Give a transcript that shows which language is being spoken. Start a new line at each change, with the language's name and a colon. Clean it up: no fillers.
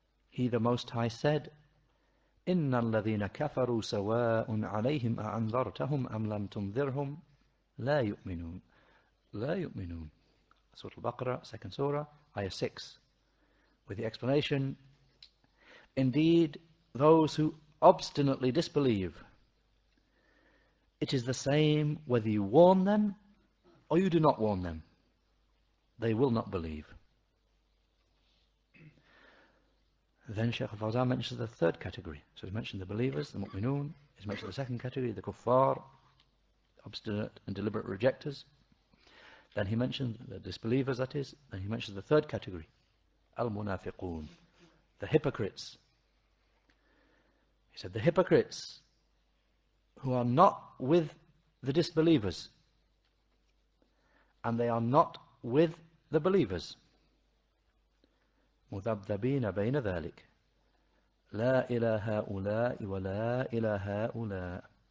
English: He, the Most High, said,
Arabic: إِنَّ الَّذِينَ كَفَرُوا سَوَاءٌ عَلَيْهِمْ أَأَنذَرْتَهُمْ أَمْ لَمْ تُنذِرْهُمْ لَا يُؤْمِنُونَ. لَا يُؤْمِنُونَ.
English: Surah Al-Baqarah, 2nd Surah, ayah 6, with the explanation, indeed, those who obstinately disbelieve, it is the same whether you warn them or you do not warn them. They will not believe. Then Sheikh Al-Fawzan mentions the third category. So he mentioned the believers, the mu'minun. He's mentioned the second category, the kuffar, obstinate and deliberate rejectors. Then he mentioned the disbelievers, that is. Then he mentions the third category, al-munafiqun, the hypocrites. He said the hypocrites who are not with the disbelievers and they are not with the believers.
Arabic: مذبذبين بين ذلك لا إلى هؤلاء ولا إلى هؤلاء.